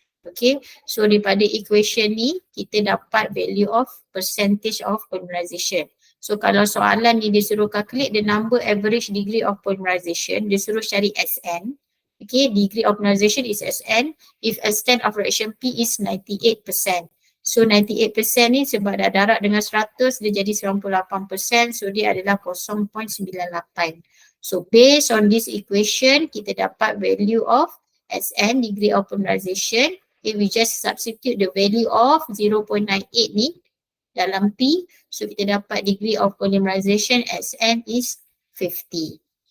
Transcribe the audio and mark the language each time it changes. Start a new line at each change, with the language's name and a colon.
English: Okay, so
Malay: daripada
English: equation
Malay: ni kita dapat
English: value of percentage of polymerization.
Malay: So kalau soalan ni dia suruh
English: calculate the number average degree of polymerization,
Malay: dia suruh cari Sn.
English: Okay, degree of polymerization is Sn if extent of reaction P is 98%.
Malay: So 98% ni sebab dah darab dengan 100 dia jadi 98%, so dia adalah 0.98.
English: So based on this equation
Malay: kita dapat
English: value of Sn, degree of polymerization. Okay, we just substitute the value of 0.98
Malay: ni dalam
English: P,
Malay: so kita dapat
English: degree of polymerization Sn is 50.